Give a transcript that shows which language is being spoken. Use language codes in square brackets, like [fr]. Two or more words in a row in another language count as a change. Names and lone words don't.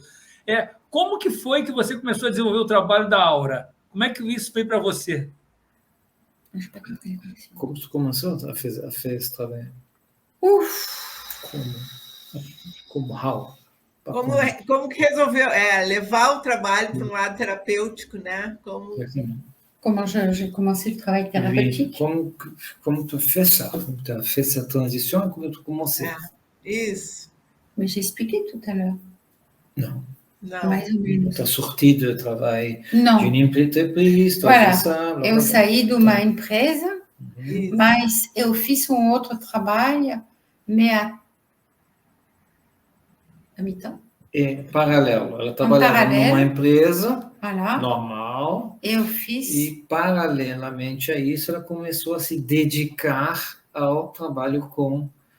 [pt] Como que foi que você começou a desenvolver o trabalho da aura? Como é que isso foi para você? Como tu começou a fazer esse trabalho? Como? How? Como que resolveu levar o trabalho para um lado terapêutico, né? [fr] Comment j'ai commencé le travail thérapeutique? [pt] Como tu fez ça? Como [fr] tu as fait [pt] essa transição e como [fr] tu commencé? [pt] Isso. [fr] Mais j'ai expliqué tout à l'heure. [pt] Não. Mais ou menos. [fr] Tu as sorti [pt] do trabalho Não. de uma entreprise. [fr] Voilà. [pt] Eu saí de uma empresa, mas eu fiz outro trabalho, mas [fr] à mi-temps. [pt] Paralelo. Ela trabalhava numa empresa normal. Eu fiz. E, paralelamente a isso, ela começou a se dedicar ao trabalho com